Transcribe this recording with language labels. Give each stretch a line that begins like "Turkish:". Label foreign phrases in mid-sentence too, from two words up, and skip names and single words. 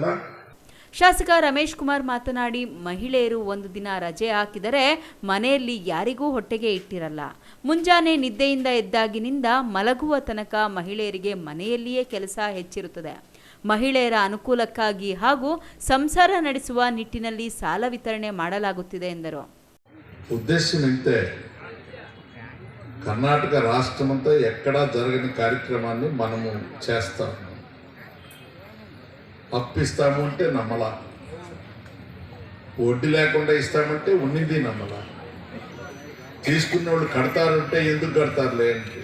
Kannada: ಶಾಸಕ ರಮೇಶ್ ಕುಮಾರ್ ಮಾತನಾಡಿ, ಮಹಿಳೆಯರು ಒಂದು ದಿನ ರಜೆ ಹಾಕಿದರೆ ಮನೆಯಲ್ಲಿ ಯಾರಿಗೂ ಹೊಟ್ಟೆಗೆ ಇಟ್ಟಿರಲ್ಲ. ಮುಂಜಾನೆ ನಿದ್ದೆಯಿಂದ ಎದ್ದಾಗಿನಿಂದ ಮಲಗುವ ತನಕ ಮಹಿಳೆಯರಿಗೆ ಮನೆಯಲ್ಲಿಯೇ ಕೆಲಸ ಹೆಚ್ಚಿರುತ್ತದೆ. ಮಹಿಳೆಯರ ಅನುಕೂಲಕ್ಕಾಗಿ ಹಾಗೂ ಸಂಸಾರ ನಡೆಸುವ ನಿಟ್ಟಿನಲ್ಲಿ ಸಾಲ ವಿತರಣೆ ಮಾಡಲಾಗುತ್ತಿದೆ ಎಂದರು.
Telugu: ఉద్దేశం ఇంతే, కర్ణాటక రాష్ట్రమంతా ఎక్కడా జరగని కార్యక్రమాన్ని మనము చేస్తాం. అప్పిస్తాము అంటే నమ్మలా, వడ్డీ లేకుండా ఇస్తామంటే ఉన్నింది నమ్మలా, తీసుకున్న వాళ్ళు కడతారంటే ఎందుకు కడతారులే అంటే.